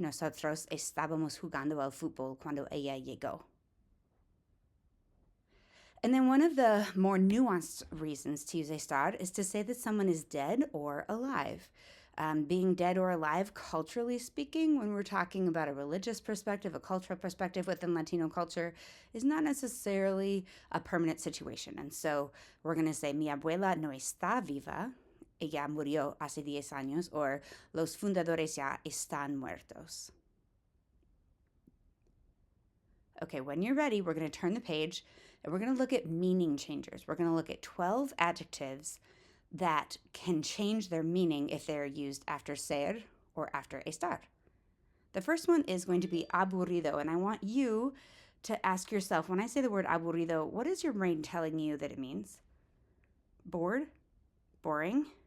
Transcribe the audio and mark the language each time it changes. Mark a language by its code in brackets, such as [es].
[es] Nosotros estábamos jugando al fútbol cuando ella llegó. [en] And then one of the more nuanced reasons to use estar is to say that someone is dead or alive. Being dead or alive, culturally speaking, when we're talking about a religious perspective, a cultural perspective within Latino culture, is not necessarily a permanent situation. And so we're going to say, [es] mi abuela no está viva, ella murió hace 10 años, [en] or [es] los fundadores ya están muertos. [en] Okay, when you're ready, we're going to turn the page and we're going to look at meaning changers. We're going to look at 12 adjectives that can change their meaning if they're used after ser or after estar. The first one is going to be aburrido, and I want you to ask yourself, when I say the word aburrido, what is your brain telling you that it means? Bored? Boring?